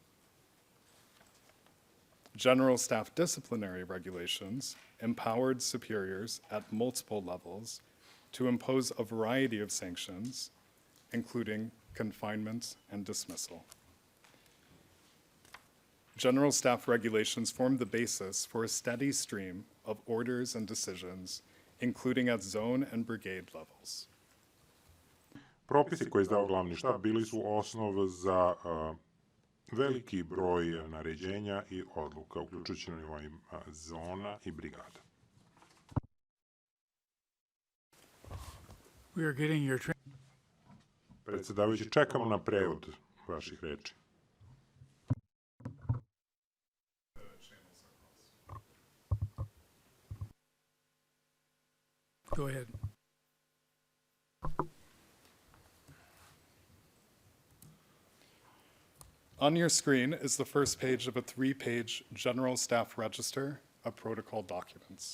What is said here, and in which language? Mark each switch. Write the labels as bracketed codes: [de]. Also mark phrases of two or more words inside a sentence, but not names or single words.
[en] General Staff disciplinary regulations empowered superiors at multiple levels to impose a variety of sanctions, including confinement and dismissal. General staff regulations form the basis for a steady stream of orders and decisions, including at zone and brigade levels. [sr] Propisi koje je izdao glavni štab bili su osnova za veliki broj naređenja i odluka, uključujući na nivoima zona i brigada. [en] We are getting your [sr] Predsjedavajući, čekamo na prevod vaših reči. [en] Go ahead. On your screen is the first page of a 3-page General Staff Register of Protocol Documents.